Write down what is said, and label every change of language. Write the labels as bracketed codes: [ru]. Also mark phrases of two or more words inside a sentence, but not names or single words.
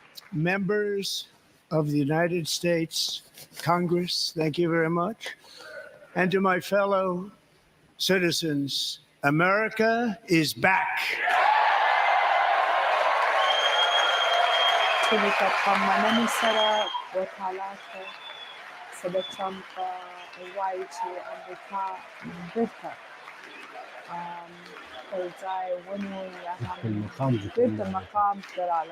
[en] members of the United States Congress, thank you very much. And to my fellow citizens, America is back. [ps] مننې سره وکالات صدر ټرمپ وایي چې امریکا بیرته خپل ځای ونیو یا هم بیرته مقام ته راغله